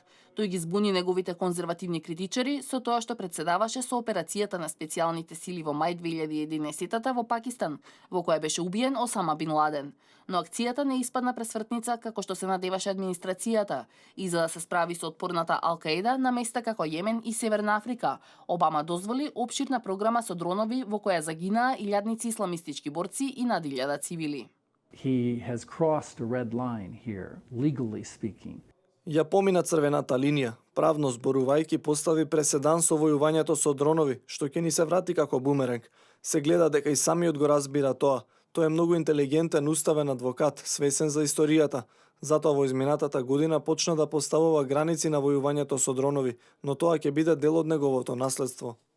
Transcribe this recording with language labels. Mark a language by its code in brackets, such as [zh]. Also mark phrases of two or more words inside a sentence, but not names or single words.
[mk] Тој ги збуни неговите конзервативни критичари со тоа што председаваше со операцијата на специјалните сили во мај 2011 во Пакистан, во која беше убиен Осама Бин Ладен. Но акцијата не испадна пресвртница како што се надеваше администрацијата и за да се справи со отпорната Ал-Каида на места како Јемен и Северна Африка, Обама дозволи опширна програма со дронови во која загинаа илјадници исламистички борци и над 1000 цивили. [en] He has crossed a red line here, legally speaking. [mk] Ја помина црвената линија, правно зборувајќи постави преседан со војувањето со дронови, што ќе ни се врати како бумеранг. Се гледа дека и самиот го разбира тоа. Тој е многу интелигентен, уставен адвокат, свесен за историјата. Затоа во изминатата година почна да поставува граници на војувањето со дронови, но тоа ќе биде дел од неговото наследство.